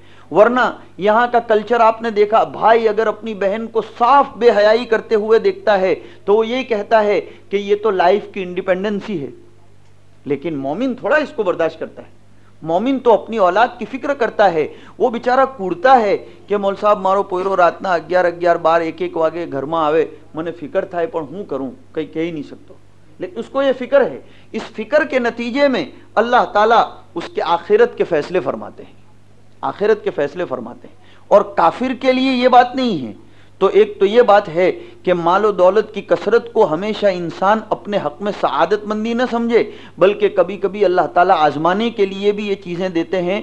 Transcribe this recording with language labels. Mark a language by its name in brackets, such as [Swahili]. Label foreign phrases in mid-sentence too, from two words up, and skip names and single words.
[Urdu] ورنہ یہاں کا کلچر آپ نے دیکھا، بھائی اگر اپنی بہن کو صاف بے حیائی کرتے ہوئے دیکھتا ہے تو وہ یہی کہتا ہے کہ یہ تو لائف کی انڈیپینڈنسی ہے. لیکن مومن تھوڑا اس کو برداشت کرتا ہے. مومن تو اپنی اولاد کی فکر کرتا ہے. وہ بیچارہ کوڑتا ہے کہ [Gujarati] મોલ સાહેબ મારો પોયરો રાતના 11 બાર 1 વાગે ઘરમાં આવે, મને ફિકર થાય પણ હું કરું, કંઈ કહી [Urdu] نہیں سکتا. لیکن اس کو یہ فکر ہے. اس فکر کے نتیجے میں اللہ تعالیٰ اس کے آخرت کے فیصلے فرماتے ہیں. آخرت کے فیصلے فرماتے ہیں. اور کافر کے لیے یہ بات نہیں ہے. تو ایک تو یہ بات ہے کہ مال و دولت کی کثرت کو ہمیشہ انسان اپنے حق میں سعادت مندی نہ سمجھے, بلکہ کبھی کبھی اللہ تعالیٰ آزمانے کے لیے بھی یہ چیزیں دیتے ہیں.